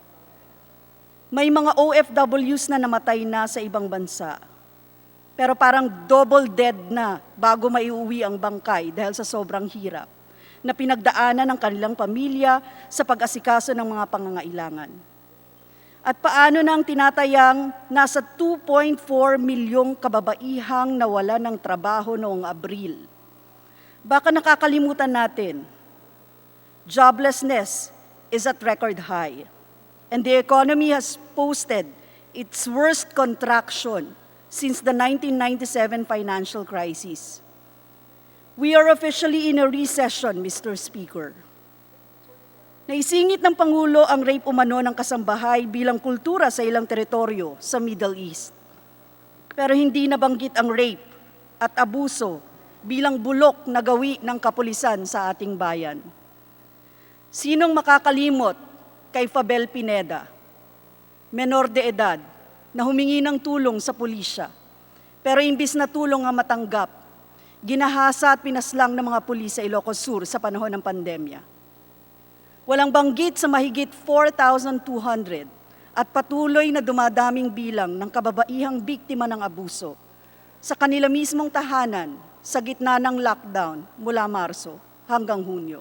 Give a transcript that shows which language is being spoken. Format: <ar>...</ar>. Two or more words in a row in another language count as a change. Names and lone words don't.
<tl>May mga OFWs na namatay na sa ibang bansa, pero parang</tl> <en>double dead</en> <tl>na bago maiuwi ang bangkay dahil sa sobrang hirap na pinagdaanan ng kanilang pamilya sa pag-asikaso ng mga pangangailangan. At paano na ang tinatayang nasa 2.4 milyong kababaihang nawala ng trabaho noong Abril? Baka nakakalimutan natin,</tl> <en>joblessness is at record high, and the economy has posted its worst contraction since the 1997 financial crisis. We are officially in a recession, Mr. Speaker.</en> <tl>Naisingit ng Pangulo ang rape umano ng kasambahay bilang kultura sa ilang teritoryo sa Middle East. Pero hindi nabanggit ang rape at abuso bilang bulok na gawi ng kapulisan sa ating bayan. Sinong makakalimot kay Fabel Pineda, menor de edad, na humingi ng tulong sa pulisya, pero imbis na tulong ang matanggap, ginahasa at pinaslang ng mga pulis sa Ilocos Sur sa panahon ng pandemya. Walang banggit sa mahigit 4,200 at patuloy na dumadaming bilang ng kababaihang biktima ng abuso sa kanila mismong tahanan sa gitna ng lockdown mula Marso hanggang Hunyo.</tl>